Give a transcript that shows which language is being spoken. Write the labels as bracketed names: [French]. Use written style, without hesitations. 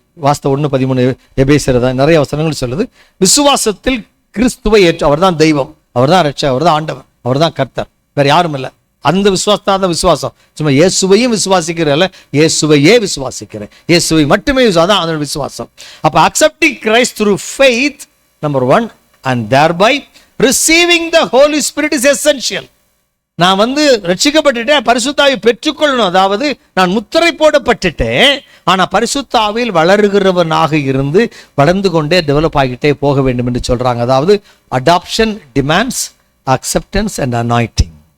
[Tamil] வாஸ்த 1:13 எபேசியர் தான் நிறைய வசனங்கள் சொல்லுது. விசுவாசத்தில் கிறிஸ்துவை ஏற்று, அவர் தான் தெய்வம், அவர் தான் ரட்சகர், அவர் தான் ஆண்டவர், அவர் தான் கர்த்தர், வேற யாரும் இல்லை. அந்த விசுவாசத்தான் விசுவாசம். சும்மா இயேசுவையும் விசுவாசிக்கிறேன், இயேசுவையே விசுவாசிக்கிறேன், இயேசுவை மட்டுமே அதான் அதோட விசுவாசம். அப்ப [English] Accepting Christ through faith number 1 and thereby receiving the Holy Spirit is essential. [Tamil] நான் ரட்சிக்கப்பட்டுட்டேன், பரிசுத்த ஆவியை பெற்றுக்கொள்ளணும். அதாவது நான் முத்திரை போடப்பட்டுட்டேன், ஆனா பரிசுத்த ஆவியில் வளருகிறவனாக இருந்து வளர்ந்து கொண்டே டெவலப் ஆகிட்டே போக வேண்டும் என்று சொல்றாங்க. அதாவது [English] Adoption demands acceptance and anointing.